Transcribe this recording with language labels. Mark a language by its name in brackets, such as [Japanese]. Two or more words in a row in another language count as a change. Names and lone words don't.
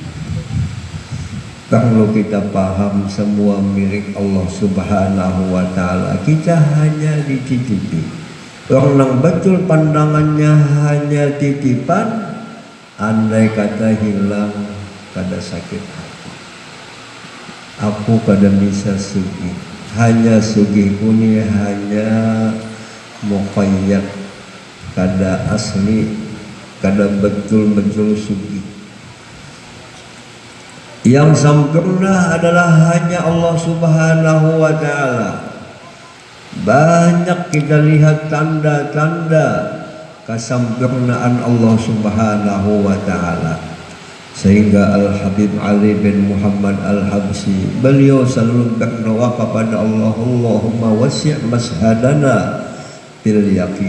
[Indonesian] Kalau kita paham semua milik Allah [Arabic] سبحانه وتعالى, [Indonesian] kita hanya dititipi. [Banjar] Orang yang betul pandangannya hanya titipan, andai kata hilang kada sakit hati. Aku kada bisa sugih. Hanya sugih kuni hanya muqayyad, kada asli, kada betul-betul sugih. [Indonesian] Yang sempurna adalah hanya Allah [Arabic] سبحانه وتعالى. [Indonesian] Banyak kita lihat tanda-tanda kesempurnaan Allah [Arabic] سبحانه وتعالى, [Indonesian] sehingga Al-Habib Ali bin Muhammad Al-Habsyi beliau selalu berdoa kepada Allah, [Arabic] اللهم وسع مشهدنا باليقين.